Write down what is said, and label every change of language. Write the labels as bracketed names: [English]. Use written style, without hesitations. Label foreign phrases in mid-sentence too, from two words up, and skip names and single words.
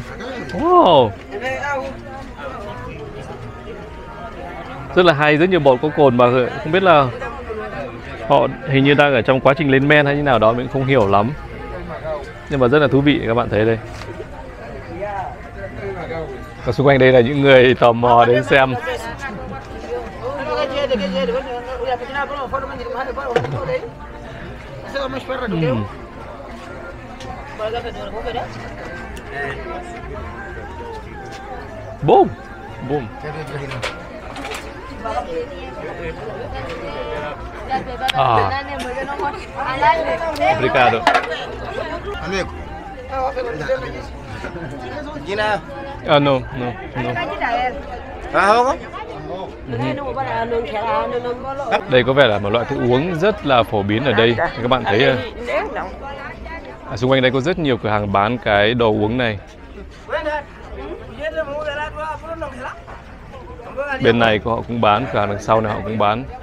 [Vietnamese] Wow, rất là hay, rất nhiều bột có cồn mà không biết là họ hình như đang ở trong quá trình lên men hay như nào đó, mình không hiểu lắm. Nhưng mà rất là thú vị, các bạn thấy đây. Và xung quanh đây là những người tò mò đến xem. Boom, boom. [Portuguese] Obrigado. Amigo. [English] No, no, no. [Vietnamese] Đây có vẻ là một loại thức uống rất là phổ biến ở đây. Các bạn thấy xung quanh đây có rất nhiều cửa hàng bán cái đồ uống này. Bên này họ cũng bán, cửa hàng đằng sau này họ cũng bán.